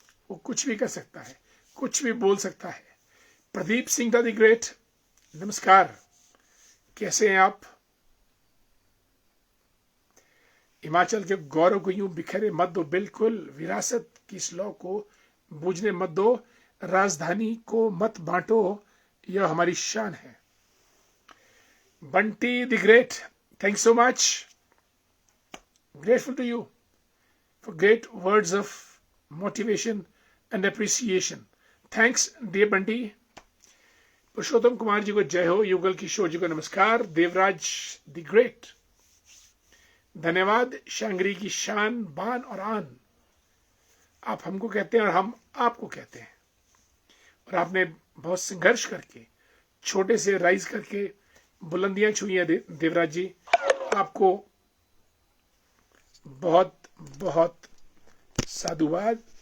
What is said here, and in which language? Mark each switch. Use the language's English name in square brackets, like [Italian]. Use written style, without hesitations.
[Hindi] वो कुछ भी कर सकता है, कुछ भी बोल सकता है। प्रदीप सिंह द ग्रेट, नमस्कार, कैसे हैं आप? हिमाचल के गौरव को यूं बिखरे मत दो, बिल्कुल विरासत की इस लौ को बूझने मत दो, राजधानी को मत बांटो, यह हमारी शान है। [English] Bunty the great, thanks so much, grateful to you for great words of motivation and appreciation. Thanks dear Bunty. [Hindi] पुरुषोत्तम कुमार जी को जय हो, युगल किशोर जी को नमस्कार, देवराज द ग्रेट धन्यवाद, शांगरी की शान बान और आन, आप हमको कहते हैं और हम आपको कहते हैं, और आपने बहुत संघर्ष करके छोटे से राइज करके बुलंदियां छुई हैं देवराज जी, आपको बहुत बहुत साधुवाद।